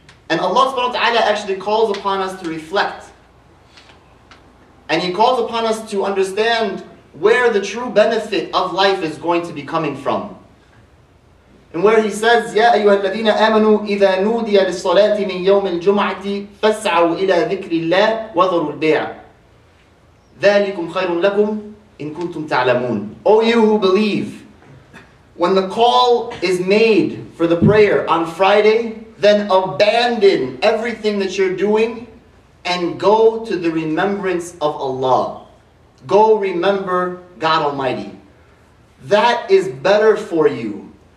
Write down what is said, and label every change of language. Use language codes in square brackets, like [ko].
[en] And Allah subhanahu wa ta'ala actually calls upon us to reflect. And He calls upon us to understand where the true benefit of life is going to be coming from. And where He says, [ar] يَا أَيُّهَا الَّذِينَ آمَنُوا إِذَا نُودِيَ لِلصَّلَاةِ مِنْ يَوْمِ الْجُمْعَةِ فَاسْعَوْا إِلَى ذِكْرِ اللَّهِ وَذَرُوا الْبَيْعَ ذَلِكُمْ خَيْرٌ لَكُمْ إِن كُنتُمْ تَعْلَمُونَ. [en] O you who believe, when the call is made for the prayer on Friday, then abandon everything that you're doing and go to the remembrance of Allah. Go remember God Almighty. That is better for you